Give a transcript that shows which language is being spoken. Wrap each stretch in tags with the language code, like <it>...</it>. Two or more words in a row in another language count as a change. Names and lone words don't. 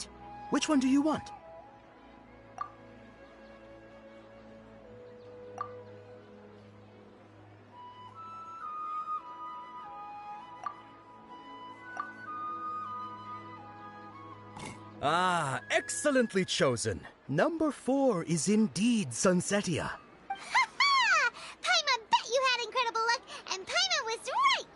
<en>Which one do you want? Ah, excellently chosen. Number 4 is indeed Sunsetia. Ha ha! Paimon bet you had incredible luck, and Paimon was</en>